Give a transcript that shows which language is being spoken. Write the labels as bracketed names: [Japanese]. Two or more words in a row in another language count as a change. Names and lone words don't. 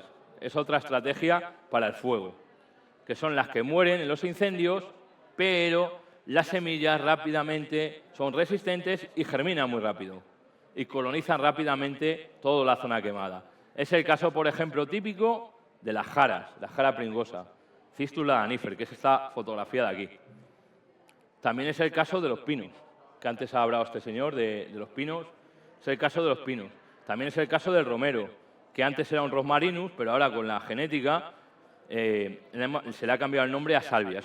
[Spanish] Es otra estrategia para el fuego, que son las que mueren en los incendios, pero las semillas rápidamente son resistentes y germinan muy rápido y colonizan rápidamente toda la zona quemada. Es el caso, por ejemplo, típico de las jaras, la jara pringosa, Cistula danifer, que es esta fotografía de aquí. También es el caso de los pinos, que antes ha hablado este señor de los pinos. Es el caso de los pinos. También es el caso del romero, que antes era un rosmarinus, pero ahora con la genética se le ha cambiado el nombre a salvia.